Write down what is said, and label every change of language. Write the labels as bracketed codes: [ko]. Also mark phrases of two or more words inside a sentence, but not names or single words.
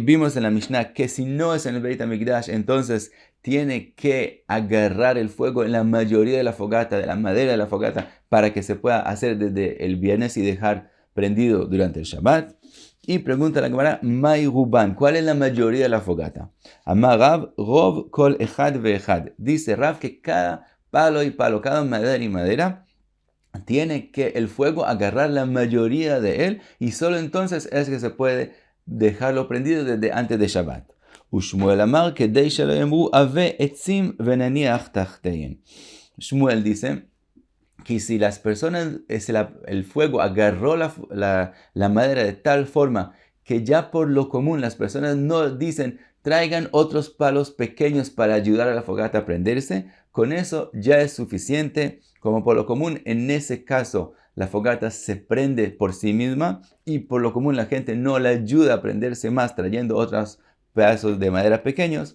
[es] Vimos en la Mishnah que si no es en el Beit HaMikdash, entonces tiene que agarrar el fuego en la mayoría de la fogata, de la madera de la fogata, para que se pueda hacer desde el viernes y dejar prendido durante el Shabbat. Y pregunta la Gemara, [arc] מאי רובן, [es] ¿cuál es la mayoría de la fogata? [he] אמר רב רוב כל אחד ואחד. [es] Dice Rav que cada palo y palo, cada madera y madera, tiene que el fuego agarrar la mayoría de él, y solo entonces es que se puede dejarlo prendido desde antes de Shabbat. [he] שמואל אמר כדי שלא יאמרו הבו עצים ונניח תחתיהן. [es] Shmuel dice que si las personas, el fuego agarró la madera de tal forma que ya por lo común las personas no dicen traigan otros palos pequeños para ayudar a la fogata a prenderse, con eso ya es suficiente Como por lo común, en ese caso, la fogata se prende por sí misma y por lo común la gente no le ayuda a prenderse más trayendo otros pedazos de madera pequeños.